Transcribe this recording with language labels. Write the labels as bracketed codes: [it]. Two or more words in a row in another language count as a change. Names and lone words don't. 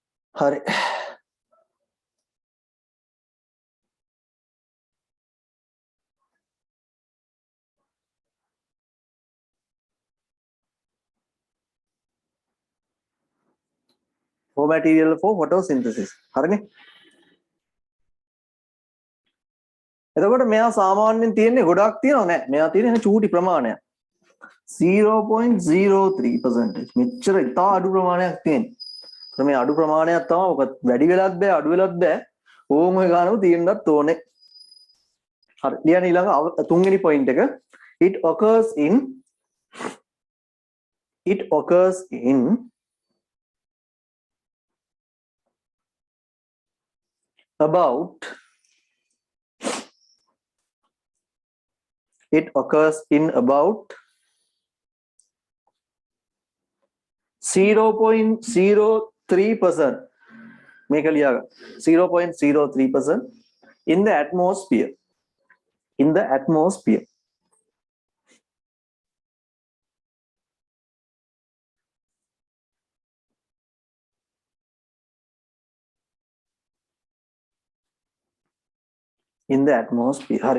[si] හරි. [en] for material for photosynthesis. [si] හරිනේ. එතකොට මෙයා සාමාන්‍යයෙන් තියෙන්නේ ගොඩක් තියෙනව නෑ. මෙයා තියෙන්නේ චූටි ප්‍රමාණයක්. 0.03%. මෙච්චර ඉතා අඩු ප්‍රමාණයක් තියෙනවා. මේ අඩු ප්‍රමාණයක් තමයි ඔක වැඩි වෙලත් බෑ අඩු වෙලත් බෑ. ඕම ඔය ගානම තියෙන්නත් ඕනේ. හරි. ලියන්න ඊළඟ තුන්වෙනි පොයින්ට් එක. [en] It occurs in about 0.03%. [si] මේක ලියාගන්න. 0.03% [en] in the atmosphere. In the atmosphere. In the atmosphere. [si] හරි.